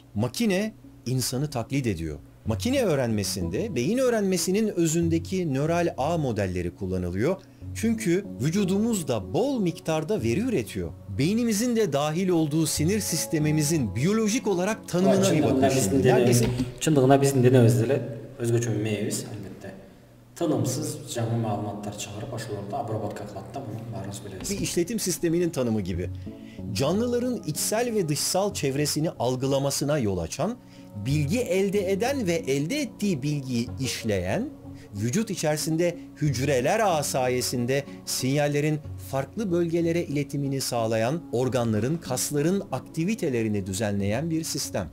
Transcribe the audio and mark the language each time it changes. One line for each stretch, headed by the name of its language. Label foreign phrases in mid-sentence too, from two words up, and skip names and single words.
Turkish: Makine insanı taklit ediyor. Makine öğrenmesinde beyin öğrenmesinin özündeki nöral ağ modelleri kullanılıyor. Çünkü vücudumuz da bol miktarda veri üretiyor. Beynimizin de dahil olduğu sinir sistemimizin biyolojik olarak tanımına bir bakın.
Kyrgyz: Чындыгында биздин денебиз деле өзгөчө мээбиз, албетте. Тынымсыз жаңы маалыматтар чыгарып, ошолорду обработка кылат да, муну баарыбыз билебиz.
Turkish: Bir işletim sisteminin tanımı gibi. Canlıların içsel ve dışsal çevresini algılamasına yol açan, bilgi elde eden ve elde ettiği bilgiyi işleyen, vücut içerisinde hücreler ağı sayesinde sinyallerin farklı bölgelere iletimini sağlayan, organların, kasların aktivitelerini düzenleyen bir sistem.